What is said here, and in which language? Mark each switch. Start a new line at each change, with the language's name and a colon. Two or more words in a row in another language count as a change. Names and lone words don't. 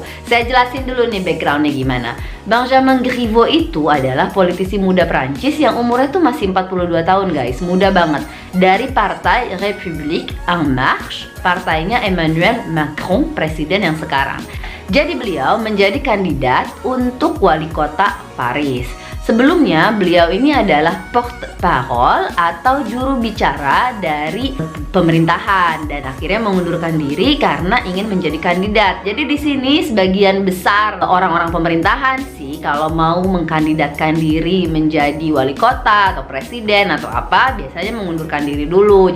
Indonesian: Saya jelasin dulu nih backgroundnya gimana. Benjamin Griveaux itu adalah politisi muda Prancis yang umurnya tuh masih 42 tahun guys, muda banget. Dari Partai République En Marche, partainya Emmanuel Macron, presiden yang sekarang. Jadi beliau menjadi kandidat untuk wali kota Paris. Sebelumnya beliau ini adalah porte-parole atau juru bicara dari pemerintahan dan akhirnya mengundurkan diri karena ingin menjadi kandidat. Jadi di sini sebagian besar orang-orang pemerintahan sih kalau mau mengkandidatkan diri menjadi wali kota atau presiden atau apa, biasanya mengundurkan diri dulu.